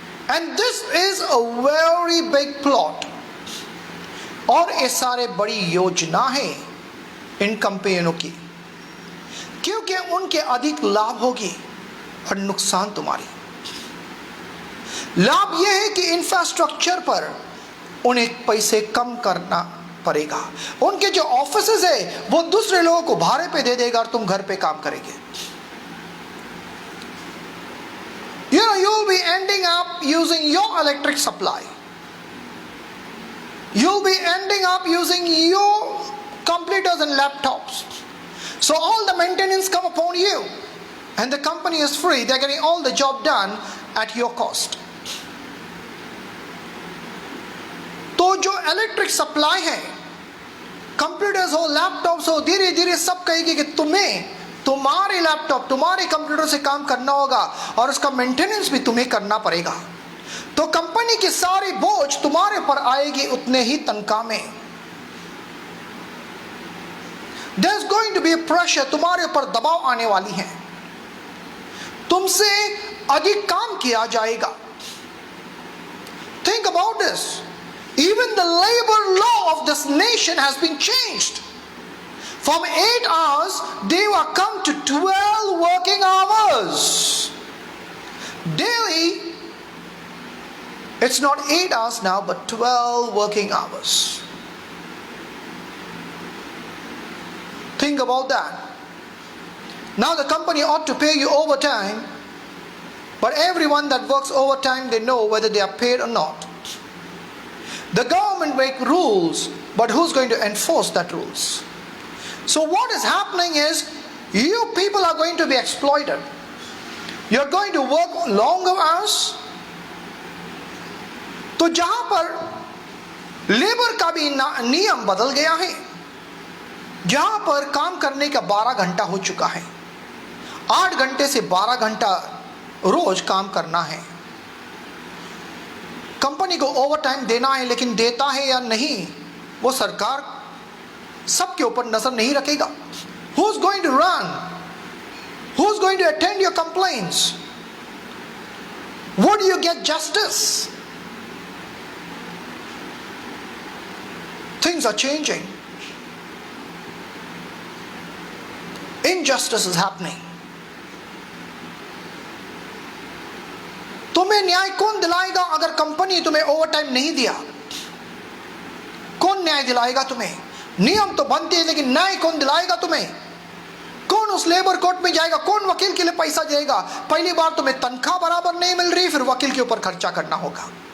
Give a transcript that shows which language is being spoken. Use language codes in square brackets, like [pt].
[en] and this is a very big plot, [hi] और ये सारे बड़ी योजना है इन कंपनियों की, क्योंकि उनके अधिक लाभ होगी और नुकसान तुम्हारी। लाभ यह है कि इंफ्रास्ट्रक्चर पर उन्हें पैसे कम करना पड़ेगा, उनके जो ऑफिसेज है वो दूसरे लोगों को भाड़े पे दे देगा और तुम घर पे काम करेंगे। [en] You'll be ending up using your electric supply. You'll be ending up using your computers and laptops. So all the maintenance come upon you, and the company is free. They're getting all the job done at your cost. [hi] तो जो electric supply है, computers हो, laptops हो, धीरे धीरे सब कहेगी कि तुम्हें तुम्हारे लैपटॉप, तुम्हारे कंप्यूटर से काम करना होगा और उसका मेंटेनेंस भी तुम्हें करना पड़ेगा। तो कंपनी की सारी बोझ तुम्हारे पर आएगी उतने ही तनख्वाह में। [en] There's going to be a pressure, [hi] तुम्हारे ऊपर दबाव आने वाली है, तुमसे अधिक काम किया जाएगा। [en] Think about this. Even the labor law of this nation has been changed. From 8 hours, they will come to 12 working hours. Daily, it's not 8 hours now, but 12 working hours. Think about that. Now the company ought to pay you overtime, but everyone that works overtime, they know whether they are paid or not. The government make rules, but who's going to enforce that rules? So what is happening is, you people are going to be exploited. You're going to work longer hours. [hi] तो जहां पर labour का भी नियम बदल गया है, जहां पर काम करने का 12 घंटा हो चुका है, 8 घंटे से 12 घंटा रोज काम करना है, कंपनी को ओवर टाइम देना है, लेकिन देता है या नहीं वो सरकार सबके ऊपर नजर नहीं रखेगा। [en] Who is going to run? Who is going to attend your complaints? Would you get justice? Things are changing. Injustice is happening. [hi] तुम्हें न्याय कौन दिलाएगा अगर कंपनी तुम्हें ओवरटाइम नहीं दिया? कौन न्याय दिलाएगा तुम्हें? नियम तो बनते हैं, लेकिन न्याय कौन दिलाएगा तुम्हें? कौन उस लेबर कोर्ट में जाएगा? कौन वकील के लिए पैसा देगा? पहली बार तुम्हें तनख्वाह बराबर नहीं मिल रही, फिर वकील के ऊपर खर्चा करना होगा।